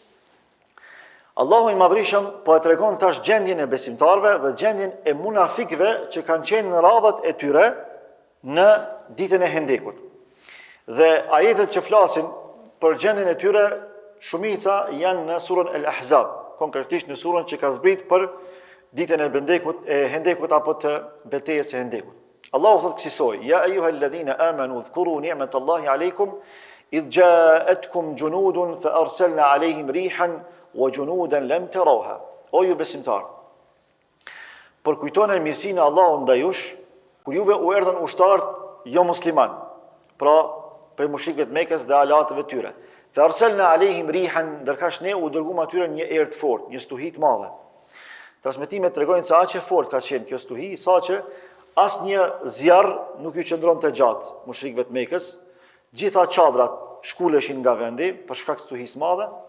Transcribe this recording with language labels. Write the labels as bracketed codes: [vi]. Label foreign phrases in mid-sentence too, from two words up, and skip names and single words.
[sq] Allahu I madhrishëm po e tregon tash gjendjen e besimtarve dhe gjendjen e munafikëve që kanë qenë në radhat e tyre në ditën e Hendekut. Dhe ajetet që flasin për gjendjen e tyre, shumica janë në surën Al-Ahzab, konkretisht në surën që ka zbrit për ditën e Hendekut apo të betejës së Hendekut. [ar] Allahu thot kësaj: يا أيها الذين آمنوا اذكروا نعمة الله عليكم إذ جاءتكم جنود فأرسلنا عليهم ريحا وجنودا لم تروها. [sq] O ju besimtar, por kujtoni mirësinë e Allahut ndaj jush, kur juve u erdhën ushtarët jo musliman, pra për mushrikët e Mekës dhe alatëve tyre. [ar] فأرسلنا عليهم ريحا, [sq] ndërkësh ne u dërguam atyre një erë të fortë, një stuhi të madhe. Transmetimet tregojnë se aq e fortë ka qenë kjo stuhi, saqë asnjë zjarr nuk ju qëndronte gjatë mushrikëve të Mekës, gjitha çadrat shkuleshin nga vendi për shkak të stuhisë madhe.